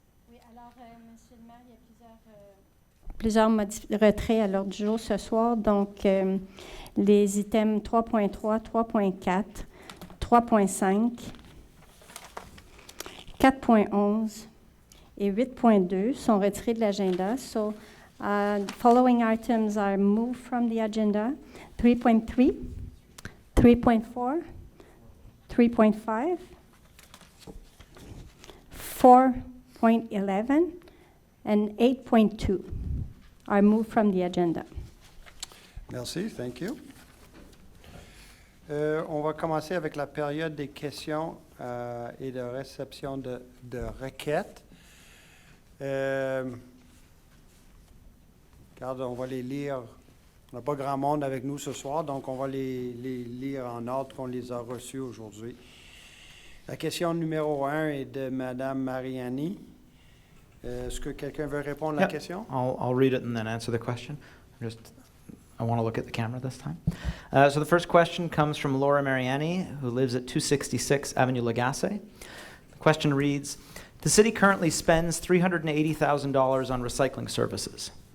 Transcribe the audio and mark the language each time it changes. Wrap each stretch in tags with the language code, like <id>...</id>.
<fr>Oui, alors, Monsieur le maire, il y a plusieurs retraits à l'ordre du jour ce soir. Donc, les items 3.3, 3.4, 3.5, 4.11 et 8.2 sont retirés de l'agenda.</fr> <en>So, following items are moved from the agenda. 3.3, 3.4, 3.5, 4.11, and 8.2 are moved from the agenda.</en> <fr>Merci,</fr> <en>thank you.</en> <fr>On va commencer avec la période des questions et de réception de requêtes. Regarde, on va les lire. On n'a pas grand monde avec nous ce soir, donc on va les lire en ordre qu'on les a reçus aujourd'hui. La question numéro 1 est de Mme Mariani. Est-ce que quelqu'un veut répondre à la question?</fr> <en>I'll read it and then answer the question. I want to look at the camera this time. So the first question comes from Laura Mariani, who lives at 266 Avenue Lagasse. The question reads, the city currently spends $380,000 on recycling services.</en>